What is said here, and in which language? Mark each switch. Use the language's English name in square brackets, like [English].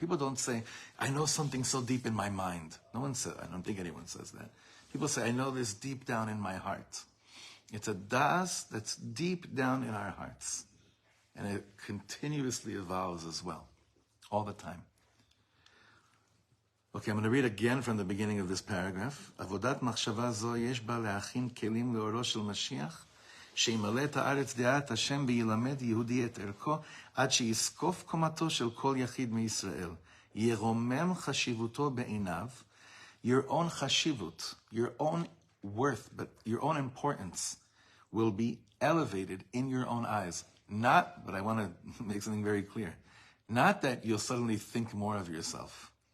[English] People don't say, I know something so deep in my mind. No one says, I don't think anyone says that. People say, I know this deep down in my heart. It's a das that's deep down in our hearts. And it continuously evolves as well, all the time. Okay, I'm going to read again from the beginning of this paragraph. [Hebrew] Avodat machshava zo yesh ba le'achin kelim le'oro shel Mashiach, שימלא את הארץ דעת השם וילמד יהודי את ערכו, עד שיזקוף קומתו של כל יחיד מישראל. ירומם חשיבותו בעיניו. [English] Your own chashivut, your own worth, but your own importance will be elevated in your own eyes. Not, but I want to make something very clear, not that you'll suddenly think more of yourself.